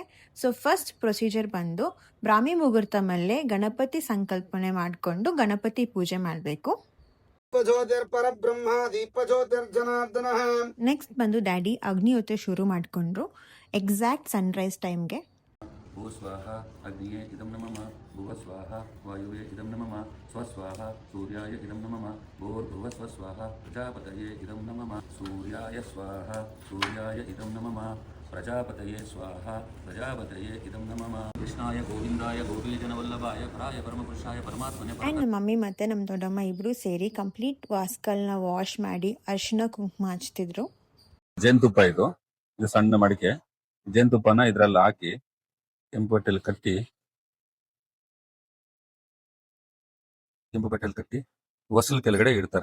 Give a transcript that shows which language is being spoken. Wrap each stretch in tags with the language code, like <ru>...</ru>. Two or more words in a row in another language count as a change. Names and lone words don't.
<en>so first procedure</en> <kn>ಬಂದು ಬ್ರಾಹ್ಮಿ ಮುಹೂರ್ತ ಮೇಲೆ ಗಣಪತಿ ಸಂಕಲ್ಪನೆ ಮಾಡಿಕೊಂಡು ಗಣಪತಿ ಪೂಜೆ ಮಾಡಬೇಕು. ನೆಕ್ಸ್ಟ್ ಬಂದು ಡ್ಯಾಡಿ ಅಗ್ನಿಹೋತ್ರ ಶುರು ಮಾಡಿಕೊಂಡ್ರು</kn> <en>exact sunrise</en> <kn>ಟೈಮ್ಗೆ.</kn> <sa>ಭೂ ಸ್ವಾಹ ಅಗ್ನಿಯೇ ಇದಂ ನಮಃ, ಭುವ ಸ್ವಾಹ ವಾಯುವೇ ಇದಂ ನಮಃ, ಸ್ವಸ್ವಾಹ ಸೂರ್ಯಾಯ ಇದಂ ನಮಃ, ಭೂರ್ಭುವ ಸ್ವಸ್ವಾಹ ಪ್ರಜಾಪತಯೇ ಇದಂ ನಮಃ, ಸೂರ್ಯಾಯ ಸ್ವಾಹ ಸೂರ್ಯಾಯ ಇದಂ ನಮಃ, ಪ್ರಜಾಪತಯೇ ಸ್ವಾಹ ಪ್ರಜಾಪತಯೇ ಇದಂ ನಮಃ, ಕೃಷ್ಣಾಯ ಗೋವಿಂದಾಯ ಗೋಪೀಜನವಲ್ಲಭಾಯ ಪರಾಯ ಪರಮಪುರುಷಾಯ ಪರಮಾತ್ಮನೇ.</sa> <kn>ಆ್ಯಂಡ್ ನಮ್ಮ ಮಮ್ಮಿ ಮತ್ತು ನಮ್ಮ ದೊಡ್ಡಮ್ಮ ಇಬ್ಬರು ಸೇರಿ ಕಂಪ್ಲೀಟ್ ವಾಸ್ಕಲ್ನ ವಾಶ್ ಮಾಡಿ ಅರಿಶಿನ ಕುಂಕುಮ ಹಚ್ತಿದ್ರು. ಜೇನುತುಪ್ಪ ಇದು ಸಣ್ಣ ಮಡಿಕೆ. ಜೇನುತುಪ್ಪನ ಇದ್ರಲ್ಲಿ ಹಾಕಿ ಕೆಂಪು ಬಟ್ಟೆಯಲ್ಲಿ ಕಟ್ಟಿ ವಸಲ್ ಕೆಳಗಡೆ ಇಡ್ತಾರೆ.</kn>